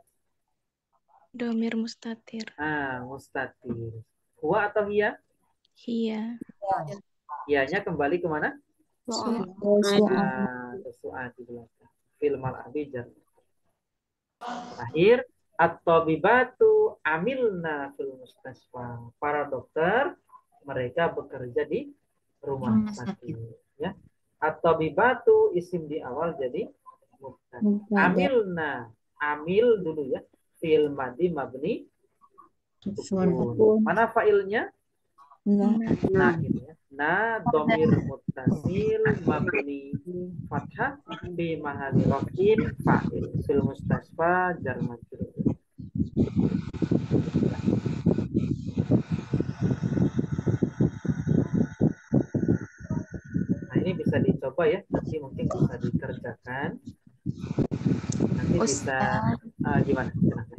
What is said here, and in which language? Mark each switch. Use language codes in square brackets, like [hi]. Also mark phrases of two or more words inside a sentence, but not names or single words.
[ar] ضمير مستتر. مستتر. هو atau هي? Hiya. [id] Hiyanya kembali kemana? Su'ad di belakang. [ar] في الملعب جار. [id] Terakhir, [ar] الطبيبات عملن في المستشفى. [id] Para dokter mereka bekerja di rumah sakit ya. [ar] الطبيبات اسم [id] di awal jadi mubtada. [ar] عملن، عمل [id] dulu ya. [ar] فعل ماضي مبني سكون. [id] Mana fa'ilnya? Nah ini ya. Nah [ar] ضمير متصل مبني فتحة بمحل رفع فاعل في المستشفى جار مجرور. [id] Nah ini bisa dicoba ya, nanti mungkin bisa dikerjakan. Nanti bisa gimana? Silahkan.